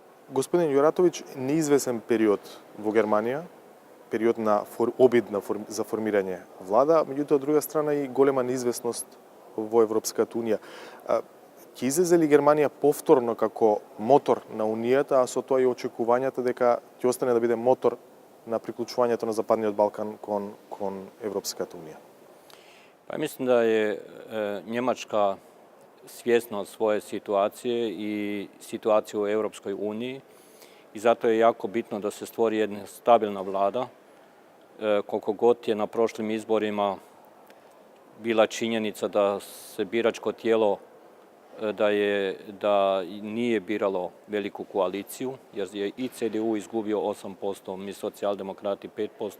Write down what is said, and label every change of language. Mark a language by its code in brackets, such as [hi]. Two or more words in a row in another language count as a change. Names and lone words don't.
[mk] Господин Јуратовиќ, неизвесен период во Германија, период на обид за формирање влада, меѓутоа од друга страна и голема неизвестност во Европската унија. Ќе излезе ли Германија повторно како мотор на Унијата, а со тоа и очекувањата дека ќе остане да биде мотор на приклучувањето на Западниот Балкан кон Европската унија? [hr] Pa mislim da je Njemačka svjesna svoje situacije i situacije u Europskoj uniji i zato je jako bitno da se stvori jedna stabilna vlada. Koliko god je na prošlim izborima bila činjenica da se biračko tijelo da nije biralo veliku koaliciju, jer je i CDU izgubio 8%, mi socijaldemokrati 5%.